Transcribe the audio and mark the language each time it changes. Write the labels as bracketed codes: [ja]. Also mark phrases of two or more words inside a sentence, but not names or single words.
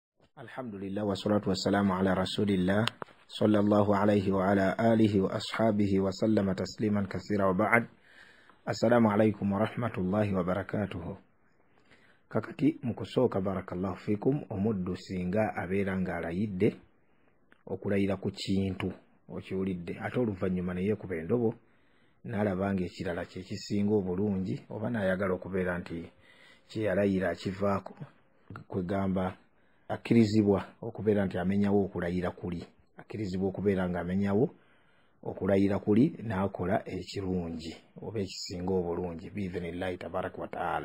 [ar] الحمد لله والصلاة والسلام على رسول الله صلى الله عليه وعلى آله وأصحابه وسلم تسليما كثيرا وبعد. السلام عليكم ورحمة الله وبركاته. [lg] Kakati mukusooka [ar] بارك الله فيكم [lg] omuddu singa abeera nga alayidde okulayira ku kintu okiwulidde ate oluvannyuma ne yeekuba endobo n'alabanga ekirala kye kisinga obulungi oba n'ayagala okubeera nti kye yalayira akivaako kwegamba akirizibwa okubeera nti amenyawo okulayira kuli, akirizibwa okubeera nga amenyawo okulayira kuli n'akola ekirungi oba ekisinga obulungi [ar] بإذن الله تبارك وتعالى.